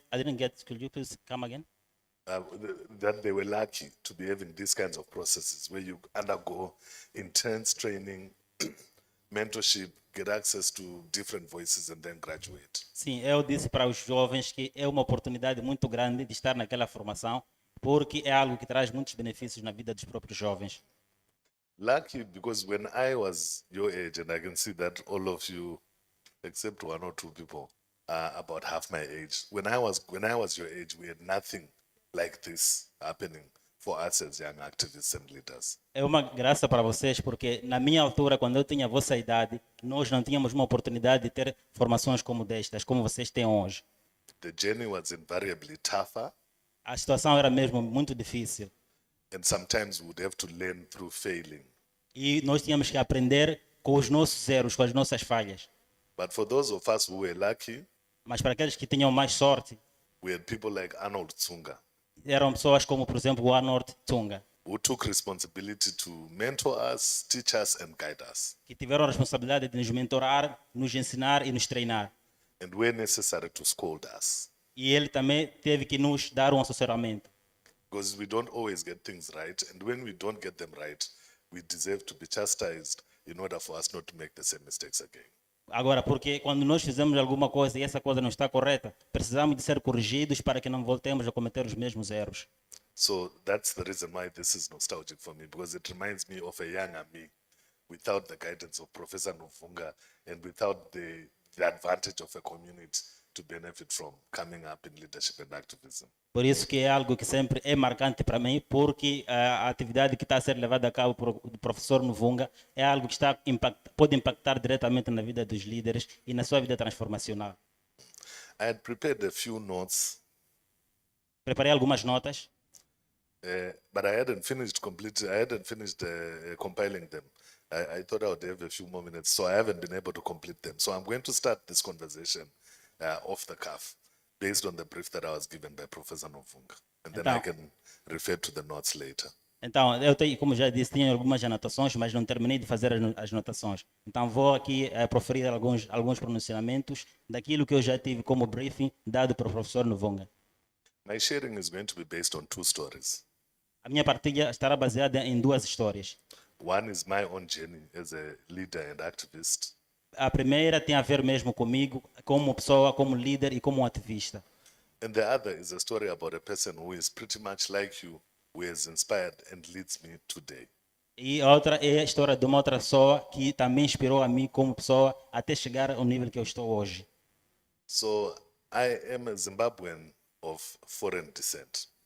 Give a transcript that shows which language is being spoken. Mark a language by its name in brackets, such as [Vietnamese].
[English] I didn't get. Could you please come again? That they were lucky to be having these kinds of processes where you undergo intense training, mentorship, get access to different voices and then graduate. [Portuguese] Sim, eu disse para os jovens que é uma oportunidade muito grande de estar naquela formação, porque é algo que traz muitos benefícios na vida dos próprios jovens. [English] Lucky because when I was your age, and I can see that all of you, except one or two people, are about half my age. When I was your age, we had nothing like this happening for us as young activists and leaders. [Portuguese] É uma graça para vocês, porque na minha altura, quando eu tinha a vossa idade, nós não tínhamos uma oportunidade de ter formações como destas, como vocês têm hoje. [English] The journey was invariably tougher, [Portuguese] A situação era mesmo muito difícil [English] and sometimes we would have to learn through failing. [Portuguese] e nós tínhamos que aprender com os nossos erros, com as nossas falhas. [English] But for those of us who were lucky, [Portuguese] Mas para aqueles que tinham mais sorte, [English] we had people like Arnold Tsunga, [Portuguese] eram pessoas como, por exemplo, o Arnold Tsunga, [English] who took responsibility to mentor us, teach us, and guide us, [Portuguese] que tiveram a responsabilidade de nos mentorar, nos ensinar e nos treinar. [English] and where necessary to scold us. [Portuguese] E ele também teve que nos dar um assessoramento. [English] Because we don't always get things right, and when we don't get them right, we deserve to be chastised in order for us not to make the same mistakes again. [Portuguese] Agora, porque quando nós fizemos alguma coisa e essa coisa não está correta, precisamos de ser corrigidos para que não voltemos a cometer os mesmos erros. [English] So that's the reason why this is nostalgic for me, because it reminds me of a younger me without the guidance of Professor Novunga and without the advantage of a community to benefit from coming up in leadership and activism. [Portuguese] Por isso que é algo que sempre é marcante para mim, porque a atividade que está a ser levada a cabo por o professor Novunga é algo que pode impactar diretamente na vida dos líderes e na sua vida transformacional. [English] I had prepared a few notes, [Portuguese] Preparei algumas notas, [English] but I hadn't finished compiling them. I thought I would have a few more minutes, so I haven't been able to complete them. So I'm going to start this conversation off the cuff, based on the brief that I was given by Professor Novunga, and then I can refer to the notes later. [Portuguese] então eu tenho, como já disse, tinha algumas anotações, mas não terminei de fazer as anotações. Então vou aqui proferir alguns pronunciamentos daquilo que eu já tive como briefing dado para o professor Novunga. [English] My sharing is going to be based on two stories. [Portuguese] A minha partilha estará baseada em duas histórias. [English] One is my own journey as a leader and activist, [Portuguese] A primeira tem a ver mesmo comigo, como pessoa, como líder e como ativista. [English] and the other is a story about a person who is pretty much like you, who has inspired and leads me today. [Portuguese] E a outra é a história de uma outra pessoa que também inspirou a mim como pessoa até chegar ao nível que eu estou hoje. [English] So I am a Zimbabwean of foreign descent,